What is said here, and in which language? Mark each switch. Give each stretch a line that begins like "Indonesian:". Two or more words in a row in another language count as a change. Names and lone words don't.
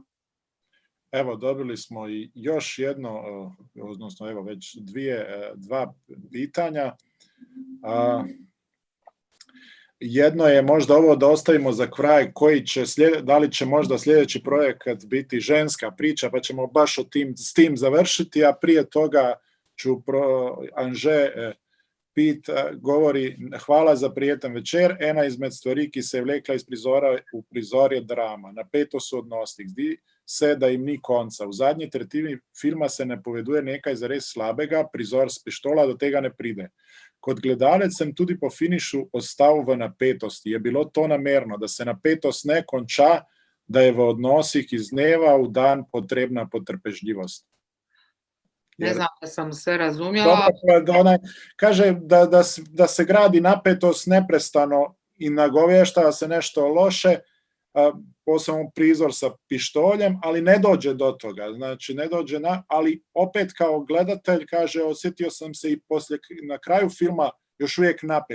Bosnian: Evo, dobili smo i još jedno, odnosno evo već dva pitanja. Jedno je možda ovo da ostavimo za kraj, da li će možda sljedeći projekat biti ženska priča, pa ćemo baš s tim završiti, a prije toga ću Anže govori:
Slovenian: hvala za prijetan večer, ena izmed stvari, ki se je vlekla iz prizora v prizor je drama, napetost v odnosih, zdi se, da jim ni konca. V zadnji tretjini filma se napoveduje nekaj zares slabega, prizor s pištola do tega ne pride. Kot gledalec sem tudi po finišu ostal v napetosti. Je bilo to namerno, da se napetost ne konča, da je v odnosih iz dneva v dan potrebna potrpežljivost?
Bosnian: Ne znam da sam sve razumjela. Ona kaže da se gradi napetost neprestano i nagovještava se nešto loše, posebno prizor sa pištoljem, ali ne dođe do toga. Znači, ne dođe ali opet kao gledatelj, kaže, osjetio sam se i na kraju filma još uvijek napet.